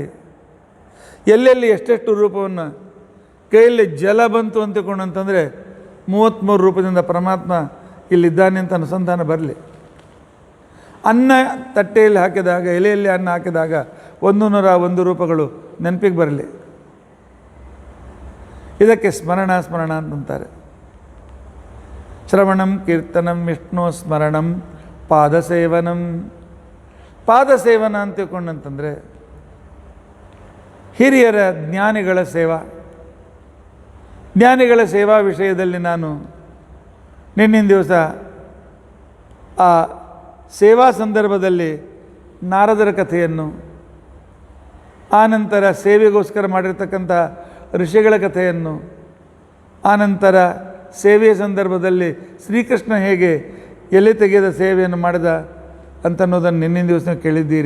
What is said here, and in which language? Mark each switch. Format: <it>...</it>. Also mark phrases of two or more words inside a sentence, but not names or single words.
<kn>ಎಲ್ಲೆಲ್ಲಿ ಎಷ್ಟೆಷ್ಟು ರೂಪವನ್ನು ಕೈಯಲ್ಲಿ ಜಲ ಬಂತು ಅಂತಕೊಂಡಂತಂದರೆ 33 ರೂಪದಿಂದ ಪರಮಾತ್ಮ ಇಲ್ಲಿದ್ದಾನೆ ಅಂತ ಅನುಸಂಧಾನ ಬರಲಿ. ಅನ್ನ ತಟ್ಟೆಯಲ್ಲಿ ಹಾಕಿದಾಗ, ಎಲೆಯಲ್ಲಿ ಅನ್ನ ಹಾಕಿದಾಗ 101 ರೂಪಗಳು ನೆನಪಿಗೆ ಬರಲಿ. ಇದಕ್ಕೆ ಸ್ಮರಣ ಅಂತಂತಾರೆ.</kn> <sa>ಶ್ರವಣಂ ಕೀರ್ತನಂ ವಿಷ್ಣು ಸ್ಮರಣಂ ಪಾದಸೇವನಂ.</sa> <kn>ಪಾದಸೇವನ ಅಂತ ತಿಳ್ಕೊಂಡಂತಂದರೆ ಹಿರಿಯರ ಜ್ಞಾನಿಗಳ ಸೇವಾ. ಜ್ಞಾನಿಗಳ ಸೇವಾ ವಿಷಯದಲ್ಲಿ ನಾನು ನಿನ್ನಿನ ದಿವಸ ಆ ಸೇವಾ ಸಂದರ್ಭದಲ್ಲಿ ನಾರದರ ಕಥೆಯನ್ನು, ಆನಂತರ ಸೇವೆಗೋಸ್ಕರ ಮಾಡಿರ್ತಕ್ಕಂಥ ಋಷಿಗಳ ಕಥೆಯನ್ನು, ಆನಂತರ ಸೇವೆಯ ಸಂದರ್ಭದಲ್ಲಿ ಶ್ರೀಕೃಷ್ಣ ಹೇಗೆ ಎಲೆ ತೆಗೆದ ಸೇವೆಯನ್ನು ಮಾಡಿದ ಅಂತನ್ನೋದನ್ನು ನಿನ್ನಿನ ದಿವಸ ಕೇಳಿದ್ದೀರಿ.</kn>